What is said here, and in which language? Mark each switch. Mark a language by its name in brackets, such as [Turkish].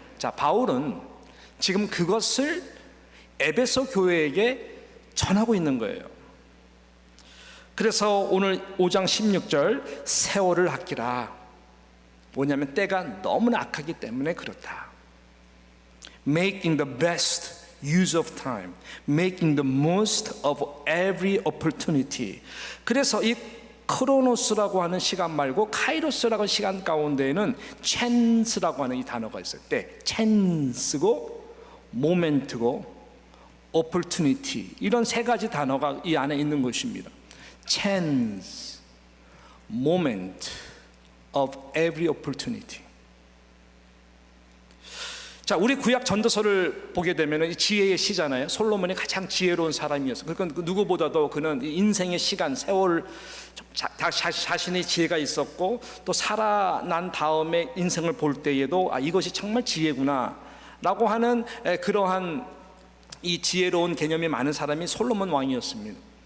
[Korean] 자, 바울은 지금 그것을 에베소 교회에게 전하고 있는 거예요. 그래서 오늘 5장 16절 세월을 아끼라. 뭐냐면 때가 너무나 악하기 때문에 그렇다. [English] Making the best use of time, making the most of every opportunity. [Korean] 그래서 이 크로노스라고 하는 시간 말고 카이로스라고 하는 시간 가운데에는 찬스라고 하는 이 단어가 있어요. 때, 찬스고 모멘트고 opportunity, 이런 세 가지 단어가 이 안에 있는 것입니다. [English] Chance, moment of every opportunity. [Korean] 자, 우리 구약 전도서를 보게 되면 이 지혜의 시잖아요. 솔로몬이 가장 지혜로운 사람이었어요. 그러니까 누구보다도 그는 인생의 시간, 세월, 자신의 지혜가 있었고 또 살아난 다음에 인생을 볼 때에도 이것이 정말 지혜구나 라고 하는 그러한 이 지혜로운 개념이 많은 사람이 솔로몬 왕이었습니다.